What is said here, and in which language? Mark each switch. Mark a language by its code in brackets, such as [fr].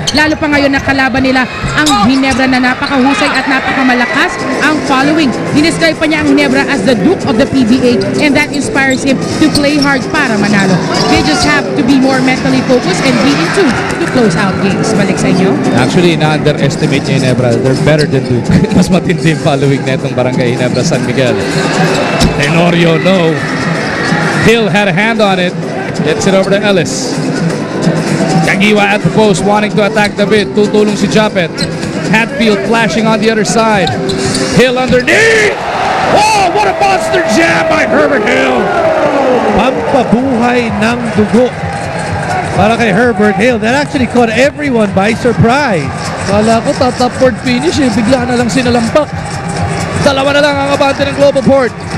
[tl] Lalo pa ngayon na kalaban nila ang Ginebra na napakahusay at napakamalakas ang following. [en] Dinescribe pa niya ang Ginebra as the Duke of the PBA and that inspires him to play hard para manalo. They just have to be more mentally focused and be in tune to close out games. [tl] Balik sa inyo. Actually, na-underestimate niya Ginebra. [en] They're better than Duke. [tl] Mas matindi yung following na itong Barangay Ginebra San Miguel. Tenorio, no. [en] Hill had a hand on it. Gets it over to Ellis. Kagiwa at the post wanting to attack David. Tutulong si Japet. Hatfield flashing on the other side. Hill underneath. Oh, what a monster jam by Herbert Hill. [tl] Pampabuhay ng dugo para kay Herbert Hill. [en] That actually caught everyone by surprise. [tl] Kala ko top court finish eh. Bigla na lang sinalampak. Dalawa na lang ang abante ng Global Port.